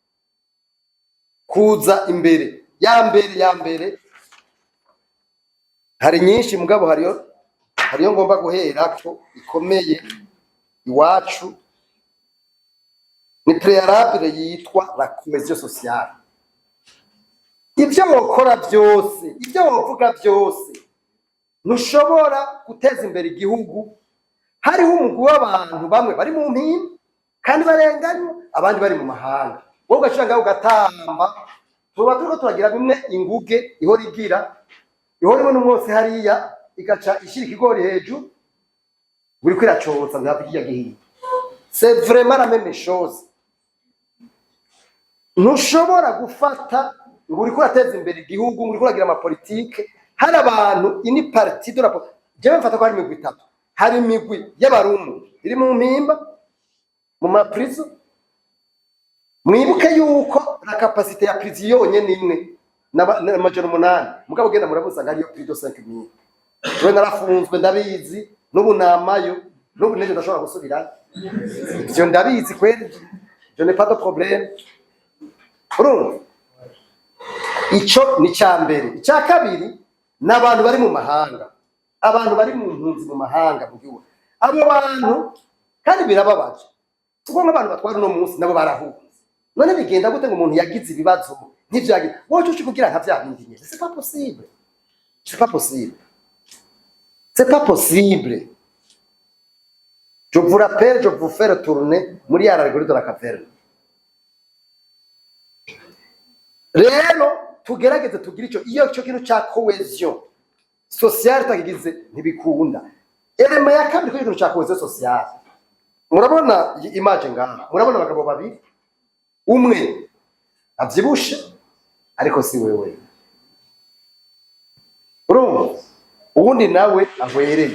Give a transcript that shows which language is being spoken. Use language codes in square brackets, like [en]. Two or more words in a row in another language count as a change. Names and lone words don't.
[rn] kuza imbere ya mbere hari nyinshi mugabo hariyo ngomba guhera ko ikomeye iwacu, ni préalable yitwa [fr] la cohésion sociale. [rn] Ibyo wokora byose, ibyo wovuga byose, ntushobora guteza imbere igihugu hariho umugwi w'abantu bamwe bari mu mpimba kandi barenganywa, abandi bari mu mahanga. Wowe ugashanga ugatamba, tuba turiko turagira bimwe inguge ihora ibona umwose hariya igaca ishira ikigori hejuru, buri kwiracotsa ntabwo kijya gihiye. [fr] C'est vraiment la même chose. [rn] Ntushobora gufata ngo uriko urateza imbere igihugu, uriko uragira amapolitike, hari abantu ini [fr] parti de la [rn] jewe mfata ko hari imigwi itatu. Hari imigwi y'abarumu iri mu mpimba mu maprizo. Mwibuke yuko [fr] la capacité [rn] ya prison yonyene imwe n'amajana 8, mugabo genda murabusanga ariyo [fr] plus de 5000. [rn] Rwe narafunzwe ndabizi, n'ubu namayo, n'ubu neje ndashobora gusubira. Ivyo ndabizi kweli, [fr] je n'ai pas de problème. [rn] Urumva? Ico ni cyambere. Icya kabiri n'abantu bari mu mahanga, abantu bari mu mpunzi mu mahanga mu gihugu. Abo bantu kandi birababaje. Tuko nk'abantu batwara no munsi nabo barahunze. None bigenda gute ngo umuntu yagize ibibazo n'ivyo yagize? Wowe cyo kugira nka bya bindi nyine. [fr] C'est pas possible. C'est pas possible. C'est pas possible. Je vous rappelle, je vous fais retourner [rn] muri ya rigori [fr] de la caverne. [rn] Rero tugerageze tugira icyo kintu cya [fr] cohesion sociale [rn] tagize ntibikunda. Elema ya kabiri ko cya [fr] cohesion sociale. [rn] Murabona image ngaha, murabona abagabo babiri, umwe avyibushe ariko si wewe, urumva, ubundi nawe ahwereye.